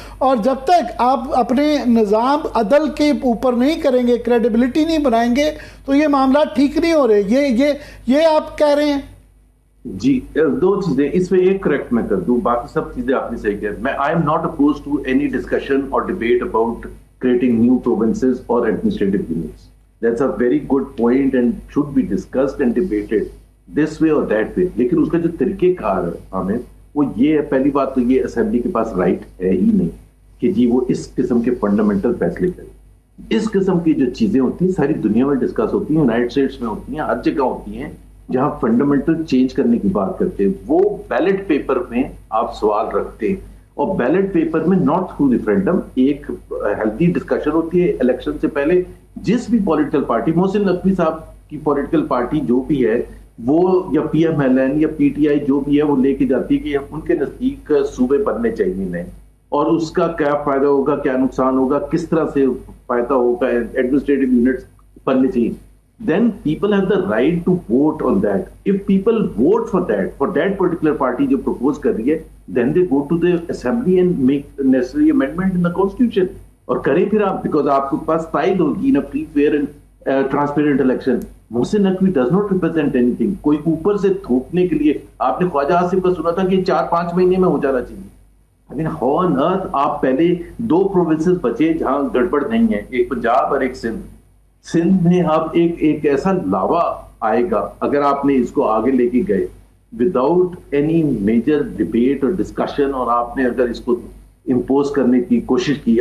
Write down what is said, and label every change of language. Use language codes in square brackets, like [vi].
[ur] اور جب تک آپ اپنے نظام عدل کے اوپر نہیں کریں گے, کریڈیبلٹی نہیں بنائیں گے, تو یہ معاملات ٹھیک نہیں ہو رہے. یہ آپ کہہ رہے ہیں. جی دو چیزیں اس میں, ایک کریکٹ میں کر دوں, باقی سب چیزیں آپ نے صحیح کہا. میں [en] I am not oppose to any discussion اور debate about creating new provinces or administrative units. That's a very good point and should be discussed and debated this way or that way. [ur] لیکن اس کا جو طریقہ کار ہے ہمیں وہ یہ ہے, پہلی بات تو یہ اسمبلی کے پاس رائٹ ہے ہی نہیں کہ جی وہ اس قسم کے فنڈامنٹل فیصلے کرے. اس قسم کی جو چیزیں ہوتی ہیں ساری دنیا میں ڈسکس ہوتی ہیں, یونائٹڈ اسٹیٹس میں ہوتی ہیں, ہر جگہ ہوتی ہیں جہاں فنڈامنٹل چینج کرنے کی بات کرتے ہیں. وہ بیلٹ پیپر میں آپ سوال رکھتے ہیں, اور بیلٹ پیپر میں [en] not through referendum [ur] ایک ہیلتھی ڈسکشن ہوتی ہے الیکشن سے پہلے. جس بھی پولیٹیکل پارٹی, محسن نقوی صاحب کی پولیٹیکل پارٹی جو بھی ہے وہ, یا پی ایم ایل این یا پی ٹی آئی جو بھی ہے, وہ لے کے جاتی ہے کہ ان کے نزدیک صوبے بننے چاہیے نئے, اور اس کا کیا فائدہ ہوگا, کیا نقصان ہوگا, کس طرح سے فائدہ ہوگا, ایڈمنسٹریٹو یونٹس بننے چاہیے. [en] Then people have the right to vote on that. If people vote for that particular party [ur] جو propose کر رہی ہے, [en] then they go to the assembly and make the necessary amendment in the constitution. [ur] اور کریں پھر آپ, because آپ کے پاس تائید ہوگی [en] in a free, fair and transparent election. Mohsin Naqvi does not represent anything. [ur] کوئی اوپر سے تھوپنے کے لیے, آپ نے خواجہ آصف کا سنا تھا کہ 4-5 مہینے میں ہو جانا چاہیے. [en] I mean, how on earth [ur] آپ پہلے 2 provinces بچے جہاں گڑبڑ نہیں ہے, ایک پنجاب اور ایک سندھ. سندھ میں اب ایک ایسا لاوا آئے گا اگر آپ نے اس کو آگے لے کے گئے [en] without any major debate [ur] اور ڈسکشن, اور آپ نے اگر اس کو امپوز کرنے کی کوشش کی.